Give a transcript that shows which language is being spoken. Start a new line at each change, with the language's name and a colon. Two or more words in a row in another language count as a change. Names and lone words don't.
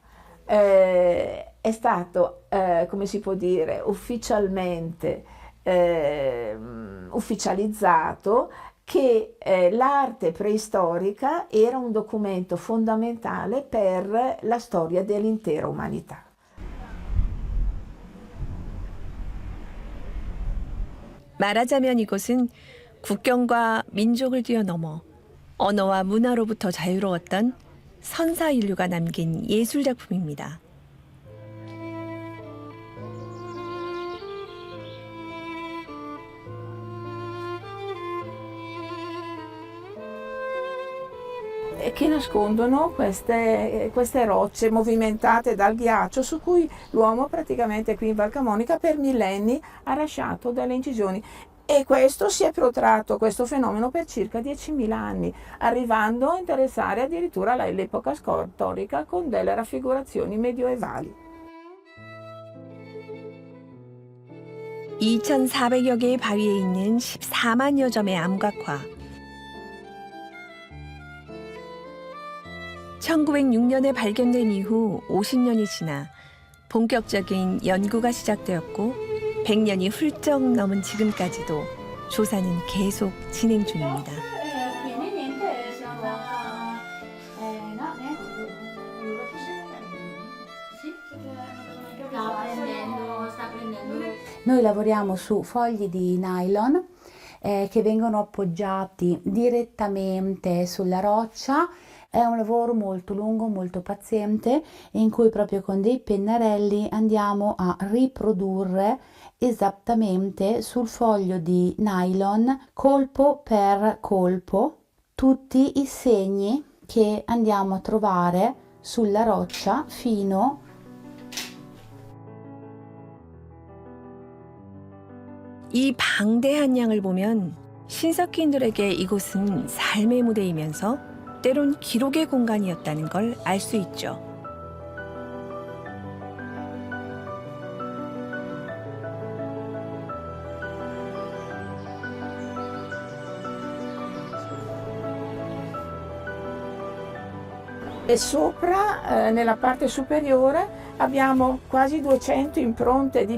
Italian: È stato, come si può dire, ufficializzato che l'arte preistorica era un documento fondamentale per la storia dell'intera umanità.
Korean: 말하자면 이곳은 국경과 민족을 뛰어넘어 언어와 문화로부터 자유로웠던 선사 인류가 남긴 예술 작품입니다.
Italian: Che nascondono queste rocce movimentate dal ghiaccio su cui l'uomo praticamente qui in Val Camonica per millenni ha lasciato delle incisioni. E questo si è protratto, questo fenomeno, per circa 10.000 anni, arrivando a interessare addirittura l'epoca storica con delle raffigurazioni medioevali.
Korean: 2,400여 개의 바위에 있는 14만여 점의 암각화. 1906년에 발견된 이후 50년이 지나 본격적인 연구가 시작되었고 100년이 훌쩍 넘은 지금까지도 조사는 계속 진행 중입니다.
Italian: Noi lavoriamo su fogli di nylon che vengono appoggiati direttamente sulla roccia. È un lavoro molto lungo, molto paziente, in cui proprio con dei pennarelli andiamo a riprodurre esattamente sul foglio di nylon, colpo per colpo, tutti i segni che andiamo a trovare sulla roccia fino
Korean: 이 방대한 양을 보면 신석기인들에게 이곳은 삶의 무대이면서 때론 기록의 공간이었다는 걸 알 수 있죠.
Italian: E sopra, nella parte superiore, abbiamo quasi 200 impronte di